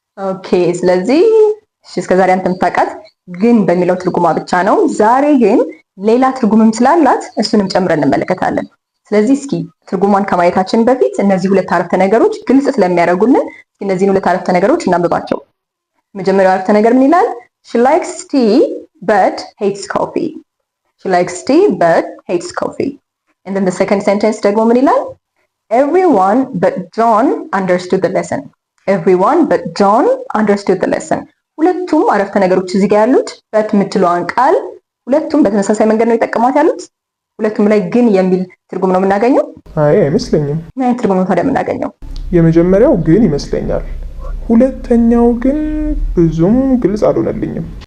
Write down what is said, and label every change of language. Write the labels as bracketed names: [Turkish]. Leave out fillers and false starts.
[Amharic] ኦኬ ስለዚህ እስከዛሬ አንተ የምታውቃት ግን በሚለው ትርጉሟ ብቻ ነው። ዛሬ ግን ሌላ ትርጉምም ስላላት እሱንም ጨምረን እንመለከታለን። ስለዚህ እስኪ ትርጉሟን ከማየታችን በፊት እነዚህ ሁለት አረፍተ ነገሮች ግልጽ ስለሚያደርጉልን እነዚህን ሁለት አረፍተ ነገሮች እናንብባቸው። መጀመሪያው አረፍተ ነገር ምን ይላል? [English] she likes tea but hates coffee. she likes tea but hates coffee. and then the second sentence [Amharic] ደግሞ ምን ይላል? [English] everyone but John understood the lesson. everyone but John understood the lesson. [Amharic] ሁለቱም አረፍተ ነገሮች እዚህ ጋር ያሉት በት የምትለዋን ቃል ሁለቱም በተመሳሳይ መንገድ ነው የጠቀሟት ያሉት። ሁለቱም ላይ ግን የሚል ትርጉም ነው የምናገኘው? አይ አይመስለኝም። ምን አይነት ትርጉም ነው ታዲያ የምናገኘው? የመጀመሪያው ግን ይመስለኛል። ሁለተኛው ግን ብዙም ግልጽ አልሆነልኝም።